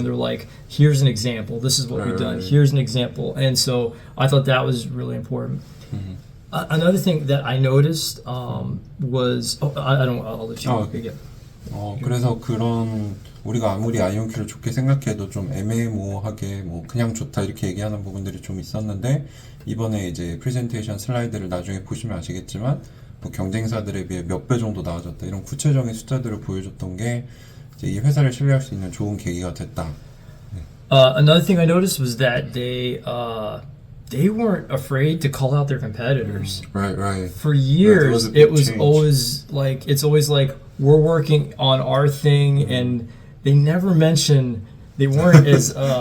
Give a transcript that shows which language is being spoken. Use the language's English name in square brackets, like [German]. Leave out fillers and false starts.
[English] When they're like, here's an example, this is what we've done, here's an example, and so I thought that was really important. Another thing that I noticed was I'll let you begin. [Korean] 그래서 그런 우리가 아무리 아이온큐를 좋게 생각해도 좀 애매모호하게 뭐 그냥 좋다 이렇게 얘기하는 부분들이 좀 있었는데 이번에 이제 프레젠테이션 슬라이드를 나중에 보시면 아시겠지만 뭐 경쟁사들에 비해 몇 배 정도 나아졌다 이런 구체적인 숫자들을 보여줬던 게 이제 이 회사를 신뢰할 수 있는 좋은 계기가 됐다. [English] Another thing I noticed was that they weren't afraid to call out their competitors. Right. For years, it was change. always like we're working on our thing, and they never mentioned they weren't as